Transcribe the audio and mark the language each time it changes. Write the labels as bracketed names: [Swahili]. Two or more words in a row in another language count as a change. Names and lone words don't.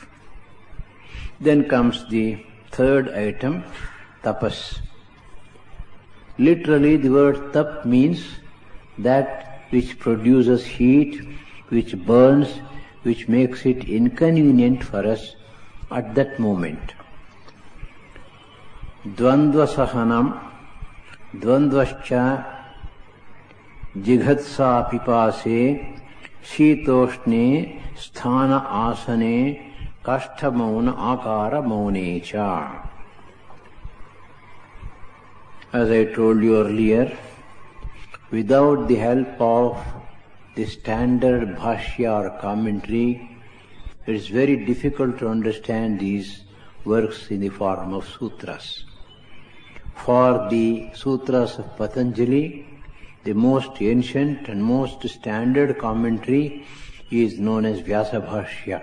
[English] Then comes the third item, tapas. Literally, the word tap means that which produces heat, which burns, which makes it inconvenient for us at that moment. [Sanskrit] Dvandva sahanam, dvandvascha, jighatsa pipase, shitoshne, sthana asane, kashta mauna akara maunecha. [English] As I told you earlier, without the help of the standard bhashya or commentary, it is very difficult to understand these works in the form of sutras. For the sutras of Patanjali, the most ancient and most standard commentary is known as Vyasa Bhashya.